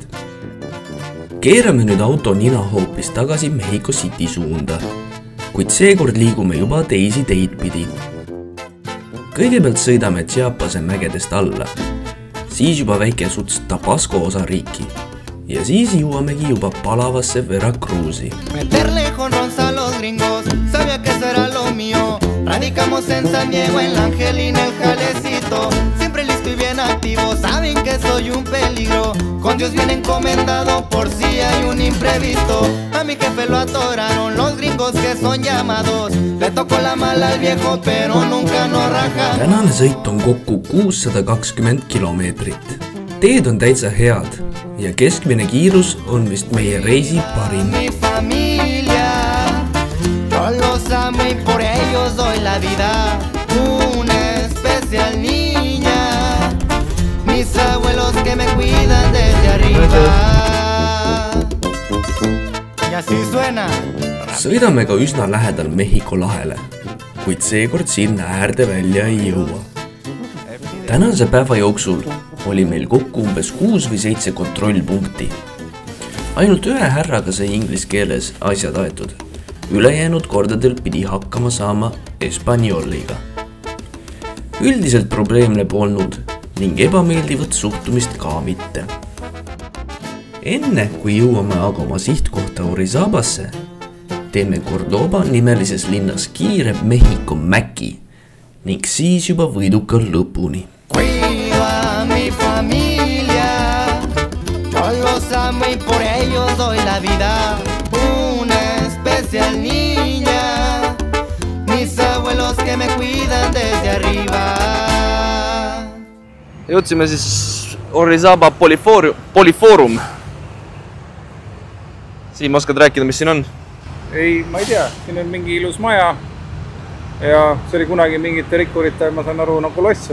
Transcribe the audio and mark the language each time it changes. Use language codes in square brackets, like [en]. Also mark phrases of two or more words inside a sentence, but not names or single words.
[et] Keerame nüüd auto nina hoopis tagasi Mexico City suunda, kuid seekord liigume juba teisi teid pidi. Kõigepealt sõidame Chiapase mägedest alla, siis juba väike suts Tabasco osariiki ja siis jõuamegi juba palavasse Veracruzi. [es] Meterle jonrons a los gringos, sabía que eso era lo mío. Radicamos en San Diego, en la Angelina, el Jalecito. Siempre listo y bien activo, saben que soy un peligro. Con Dios bien encomendado por si hay un imprevisto. A mi jefe lo atoraron los gringos que son llamados. Le tocó la mala al viejo, pero nunca nos raja. [et] Tänane sõit on kokku 620 kilomeetrit. Teed on täitsa head ja keskmine kiirus on vist meie reisi parim. [es] Mi familia, yo los amo y por ellos doy la vida. Una especial niña, mis abuelos que me cuidan desde arriba. Y así suena. [et] Sõidame ka üsna lähedal Mexico lahele, kuid seekord sinna äärde välja ei jõua. Tänase päeva jooksul oli meil kokku umbes 6 või 7 kontrollpunkti. Ainult ühe härraga sai inglis keeles asjad aetud. Ülejäänud kordadel pidi hakkama saama espanjoliga. Üldiselt probleemne polnud ning ebameeldivat suhtumist ka mitte. Enne kui jõuame aga oma sihtkohta Orizabasse, teeme Cordoba nimelises linnas kiire Mexico Mäki ning siis juba võiduka lõpuni. [es] Cuido a mi familia, yo los amo y por ellos doy la vida. Una especial niña, mis abuelos que me cuidan desde arriba. [et] Jõudsime siis Orizaba Poliforum. Siim, oskad rääkida, mis siin on? Ei, ma ei tea. Siin on mingi ilus maja. Ja see oli kunagi mingite rikkurite, ma saan aru, nagu loss.